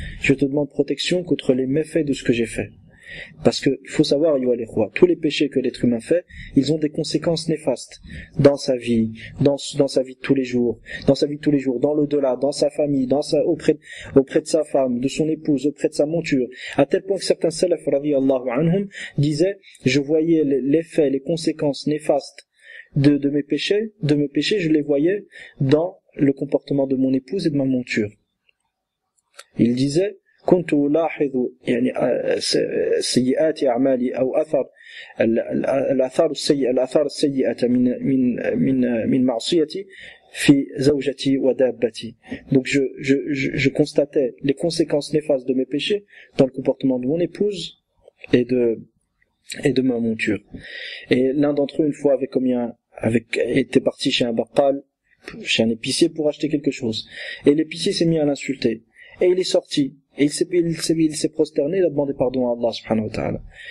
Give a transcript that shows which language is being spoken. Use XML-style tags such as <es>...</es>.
<fr>Je te demande protection contre les méfaits de ce que j'ai fait. Parce que il faut savoir, tous les péchés que l'être humain fait, ils ont des conséquences néfastes dans sa vie, dans sa vie de tous les jours, dans l'au-delà, dans sa famille, auprès de sa femme, de son épouse, auprès de sa monture, à tel point que certains salaf radiyallahu anhum disaient, je voyais l'effet, les conséquences néfastes de mes péchés, je les voyais dans le comportement de mon épouse et de ma monture. Il disait,</fr> <ar>كنت ألاحظ يعني سيئات أعمالي أو الآثار السيئة من معصيتي في زوجتي ودابتي.</ar> <fr>Donc je constatais les conséquences néfastes de mes péchés dans le comportement de mon épouse et de ma monture. Et l'un d'entre eux une fois était parti chez un baqal, chez un épicier pour acheter quelque chose. Et l'épicier s'est mis à l'insulter. Et il est sorti. Et il s'est prosterné, il a demandé pardon à Allah subhanahu wa ta'ala.</fr>